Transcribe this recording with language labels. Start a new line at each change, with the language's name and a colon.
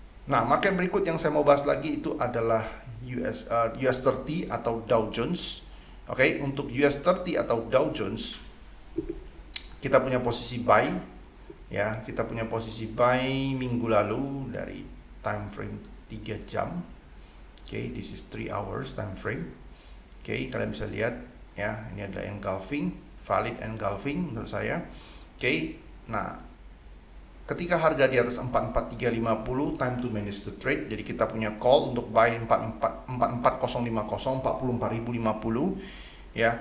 Indonesian: Nah, market berikut yang saya mau bahas lagi itu adalah US 30 atau Dow Jones. Oke, untuk US 30 atau Dow Jones kita punya posisi buy ya, kita punya posisi buy minggu lalu dari time frame 3 jam.
English: Oke, this is 3 hours time frame.
Indonesian: Oke, kalian bisa lihat ya, ini adalah engulfing, valid engulfing menurut saya. Oke, nah ketika harga di atas 44350,
English: time to manage the trade.
Indonesian: Jadi kita punya call untuk buy 44050, 44050 ya.